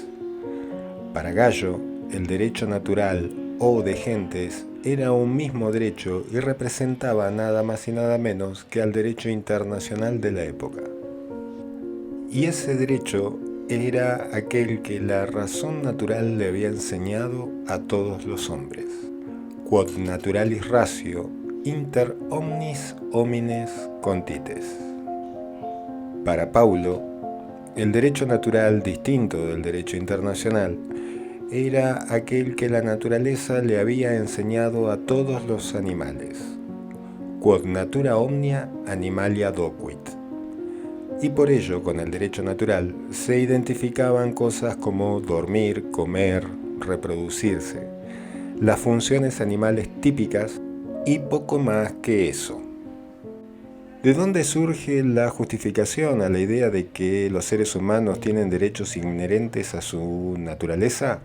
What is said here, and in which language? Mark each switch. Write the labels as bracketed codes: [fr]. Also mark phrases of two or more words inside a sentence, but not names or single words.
[es] Para Gallo, el derecho natural o de gentes era un mismo derecho y representaba nada más y nada menos que al derecho internacional de la época. Y ese derecho era aquel que la razón natural le había enseñado a todos los hombres. [la] Quod naturalis ratio inter omnis homines contites. [es] Para Paulo, el derecho natural, distinto del derecho internacional, era aquel que la naturaleza le había enseñado a todos los animales. [la] Quod natura omnia animalia docuit. [es] Y por ello, con el derecho natural, se identificaban cosas como dormir, comer, reproducirse, las funciones animales típicas y poco más que eso. ¿De dónde surge la justificación a la idea de que los seres humanos tienen derechos inherentes a su naturaleza?